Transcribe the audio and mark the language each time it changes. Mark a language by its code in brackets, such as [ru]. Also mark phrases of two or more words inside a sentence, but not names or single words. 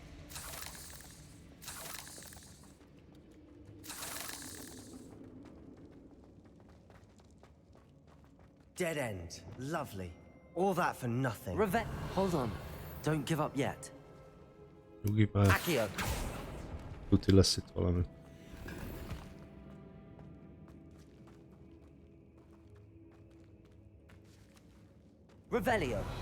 [en] Dead end. Lovely. All that for nothing. Hold on. Don't give up yet. [hu] Nyugi már. Accio. Tuti lesz itt valami. Revelio.